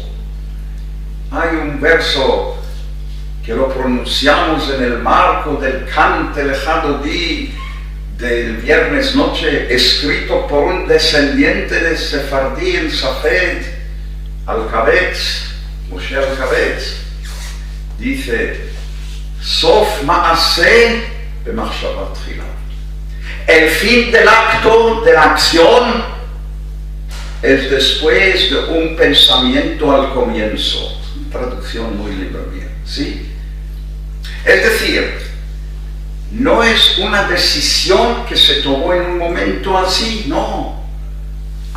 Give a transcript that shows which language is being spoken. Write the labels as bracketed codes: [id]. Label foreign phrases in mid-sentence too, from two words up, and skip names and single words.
[es] Hay un verso que lo pronunciamos en el marco del Cante Lejano Di del viernes noche, escrito por un descendiente de Sefardí en Safed, Al-Kabetz, Moshe Al-Kabetz. Dice: [he] סוף מעשה במחשבה תחילה. [es] El fin del acto, de la acción, es después de un pensamiento al comienzo. Traducción muy libre mía, ¿sí? Es decir, no es una decisión que se tomó en un momento así, no.